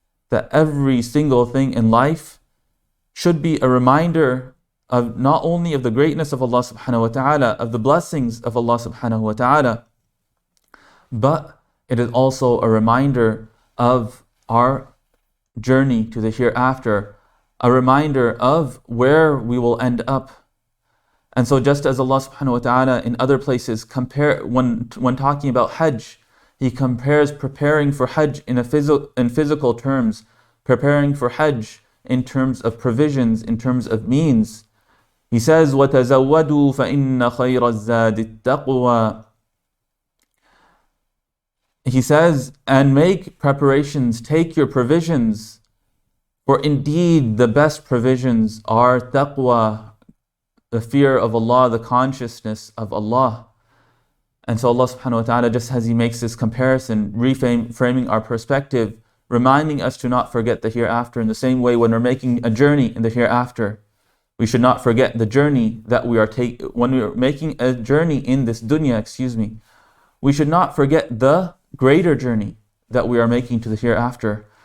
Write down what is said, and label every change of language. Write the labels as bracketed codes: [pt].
[en] That every single thing in life should be a reminder of not only of the greatness of Allah subhanahu wa ta'ala, of the blessings of Allah subhanahu wa ta'ala, but it is also a reminder of our journey to the hereafter, a reminder of where we will end up. And so just as Allah subhanahu wa ta'ala in other places when talking about Hajj, He compares preparing for Hajj in physical terms, preparing for Hajj in terms of provisions, in terms of means. He says, [ar] وَتَزَوَّدُوا فَإِنَّ خَيْرَ الزَّادِ التَّقْوَى. [en] He says, and make preparations, take your provisions, for indeed the best provisions are taqwa, the fear of Allah, the consciousness of Allah. And so Allah subhanahu wa ta'ala, just as He makes this comparison, reframing our perspective, reminding us to not forget the hereafter. In the same way, when we're making a journey in the hereafter, we should not forget the journey that we are when we are making a journey in this dunya, we should not forget the greater journey that we are making to the hereafter.